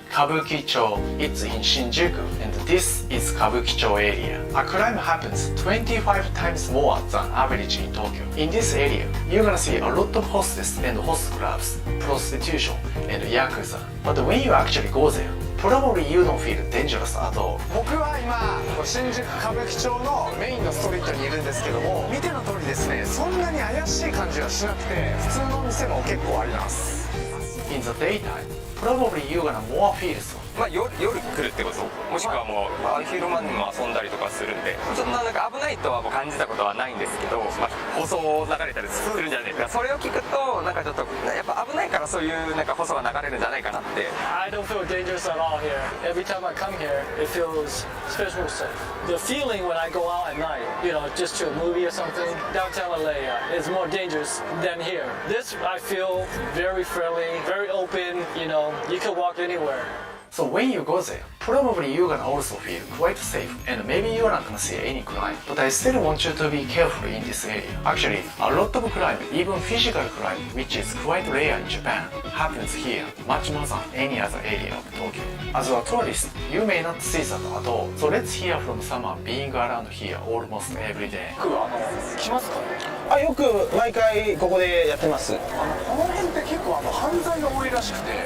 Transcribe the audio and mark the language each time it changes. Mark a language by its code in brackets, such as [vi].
[en] Kabukicho, it's in Shinjuku, and this is Kabukicho area. A crime happens 25 times more than average in Tokyo. In this area, you're gonna see a lot of hostess and host clubs, prostitution, and yakuza. But when you actually go there, probably you don't feel dangerous at all. [ja] 僕は今、新宿歌舞伎町のメインのストリートにいるんですけども、見ての通りですね、そんなに怪しい感じはしなくて、普通の店も結構あります。 [en] In the daytime, probably you're gonna more feel so. [ja] まあ夜来るってこともしくはもう昼間にも遊んだりとかするんで、そんななんか危ないとはもう感じたことはないんですけど、まあ放送を流れたりするんじゃないですか。それを聞くとなんかちょっとやっぱ危ないからそういうなんか放送が流れるんじゃないかなって。 [en] I don't feel dangerous at all here. Every time I come here, it feels especially safe. The feeling when I go out at night, you know, just to a movie or something, downtown LA is more dangerous than here. This I feel very friendly, very open. You know, you can walk anywhere. So when you go there, probably you're gonna also feel quite safe, and maybe you're not gonna see any crime. But I still want you to be careful in this area. Actually, a lot of crime, even physical crime, which is quite rare in Japan, happens here much more than any other area of Tokyo. As a tourist, you may not see that at all. So let's hear from someone being around here almost every day. [ja] 来ますか？あ、よく毎回ここでやってます。この辺って結構犯罪が多いらしくて。